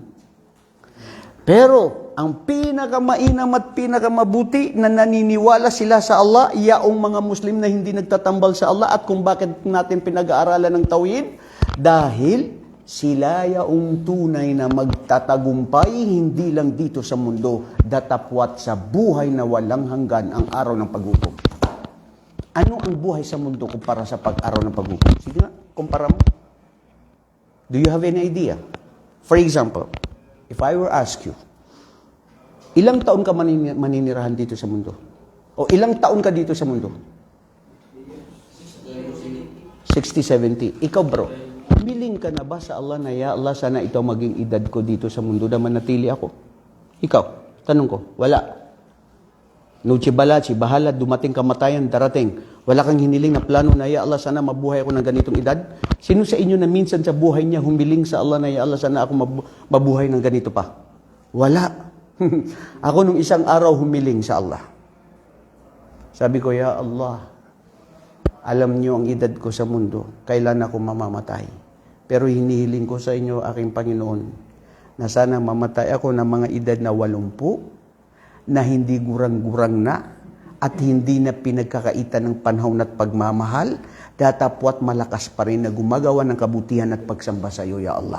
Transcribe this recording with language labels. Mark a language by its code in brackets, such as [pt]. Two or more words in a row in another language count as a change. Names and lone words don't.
[tl] Pero, ang pinakamainam at pinakamabuti na naniniwala sila sa Allah, yaong mga Muslim na hindi nagtatambal sa Allah, at kung bakit natin pinag-aaralan ng Tauhid, dahil sila yaong tunay na magtatagumpay hindi lang dito sa mundo, datapwat sa buhay na walang hanggan ang araw ng paghukom. Ano ang buhay sa mundo kumpara sa pag-araw ng paghukom? Sige nga, kumpara mo. [en] Do you have any idea? For example, if I were ask you, [tl] ilang taon ka maninirahan dito sa mundo? O ilang taon ka dito sa mundo? 60, 70. Ikaw bro, humiling ka na ba sa Allah na, [ar] ya Allah, [tl] sana ito maging edad ko dito sa mundo na manatili ako? Ikaw, tanong ko, wala. Noche balachi, bahala, dumating kamatayan, darating. Wala kang hiniling na plano na, [ar] ya Allah, [tl] sana mabuhay ako ng ganitong edad? Sino sa inyo na minsan sa buhay niya humiling sa Allah na, [ar] ya Allah, [tl] sana ako mabuhay ng ganito pa? Wala. Ako nung isang araw humiling sa Allah. Sabi ko, [ar] ya Allah, [tl] alam niyo ang edad ko sa mundo, kailan ako mamamatay. Pero hinihiling ko sa inyo, aking Panginoon, na sana mamatay ako ng mga edad na 80, na hindi gurang-gurang na, at hindi na pinagkakaitan ng panahon at pagmamahal, datapwat malakas pa rin na gumagawa ng kabutihan at pagsamba sa iyo, [ar] ya Allah.